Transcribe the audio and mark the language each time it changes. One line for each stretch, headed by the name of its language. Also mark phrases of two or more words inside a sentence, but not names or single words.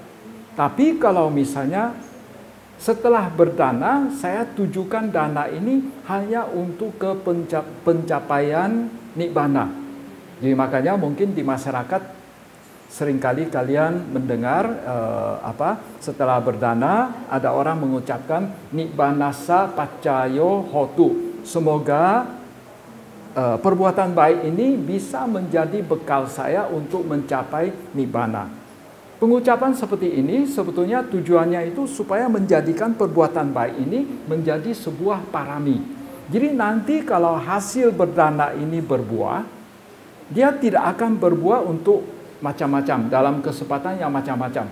Indonesian: Tapi kalau misalnya setelah berdana, saya tujukan dana ini hanya untuk ke pencapaian nibbana. Jadi makanya mungkin di masyarakat seringkali kalian mendengar setelah berdana ada orang mengucapkan
Pali: nibbanasa paccayo hotu.
Indonesian: Semoga perbuatan baik ini bisa menjadi bekal saya untuk mencapai nibbana. Pengucapan seperti ini sebetulnya tujuannya itu supaya menjadikan perbuatan baik ini menjadi sebuah parami. Jadi nanti kalau hasil berdana ini berbuah, dia tidak akan berbuah untuk macam-macam dalam kesempatan yang macam-macam.